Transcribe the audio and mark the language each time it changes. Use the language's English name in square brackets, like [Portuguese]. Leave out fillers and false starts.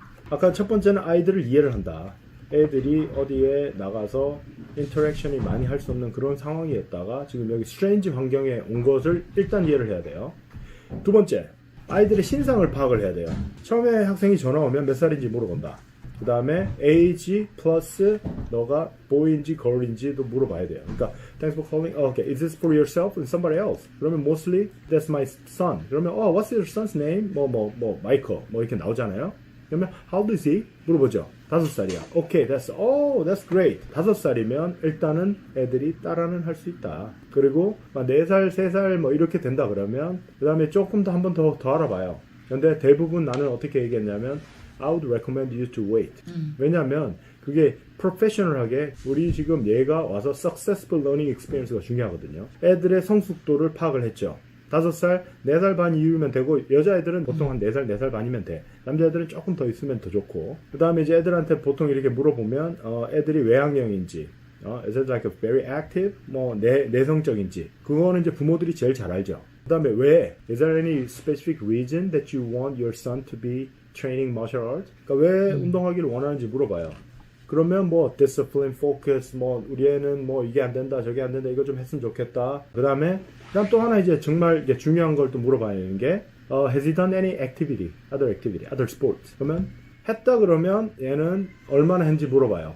[Korean] 아까 첫 번째는 아이들을 이해를 한다. 애들이 어디에 나가서 인터랙션이 많이 할 수 없는 그런 상황이었다가 지금 여기 스트레인지 환경에 온 것을 일단 이해를 해야 돼요. 두 번째, 아이들의 신상을 파악을 해야 돼요. 처음에 학생이 전화 오면 몇 살인지 물어본다. 그 다음에 age 플러스 너가 boy인지 girl인지도 물어봐야 돼요. 그러니까 [English] thanks for calling. Okay, is this for yourself and somebody else? [Korean] 그러면 [English] mostly that's my son. 그러면 what's your son's name? [Korean] Michael. 이렇게 나오잖아요. [English] 그러면 how old is he? [Korean] 물어보죠. 5살이야. [English] Okay, that's great. [Korean] 5살이면 일단은 애들이 따라는 할 수 있다. 그리고 4살, 3살 이렇게 된다 그러면 그 다음에 조금 더 한 번 더 알아봐요. 근데 대부분 나는 어떻게 얘기했냐면 [English] I would recommend you to wait. [Korean] 왜냐면 그게 프로페셔널하게 우리 지금 얘가 와서 successful learning experience가 중요하거든요. 애들의 성숙도를 파악을 했죠. 5살, 4살 반 이후면 되고 여자애들은 보통 한 4살, 4살 반이면 돼. 남자애들은 조금 더 있으면 더 좋고 그 다음에 이제 애들한테 보통 이렇게 물어보면 애들이 외향형인지 [English] is it like a very active? [Korean] 내성적인지 그거는 이제 부모들이 제일 잘 알죠. 그 다음에 왜? [English] Is there any specific reason that you want your son to be training martial arts? [Korean] 그러니까 왜 운동하기를 원하는지 물어봐요. 그러면 discipline, focus, 우리 애는 이게 안 된다, 저게 안 된다, 이거 좀 했으면 좋겠다. 그다음 또 하나 이제 정말 이제 중요한 걸 또 물어봐야 되는 게 [English] has he done any activity, other sports? [Korean] 그러면 했다 그러면 얘는 얼마나 했는지 물어봐요.